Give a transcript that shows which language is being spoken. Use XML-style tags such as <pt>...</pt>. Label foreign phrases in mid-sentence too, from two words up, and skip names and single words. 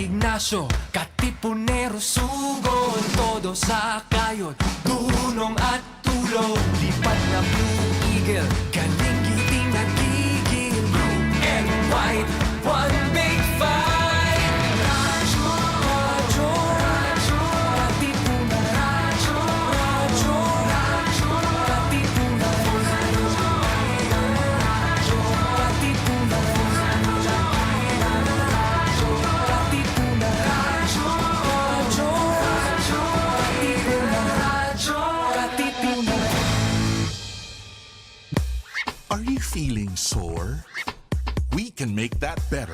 <tl>Ignacio, Katipunero, Sugod, todo sa kayod, tulong at tulong. Lipat na Blue Eagle, galing giting nagigil.</tl> <en>Blue and white, one big fight.</en> <tl>Radyo, radyo, radyo, Katipunan. Radyo, radyo, radyo, Katipunan. Radyo, Katipunan.</tl> <en>Are you feeling sore? We can make that better.</en>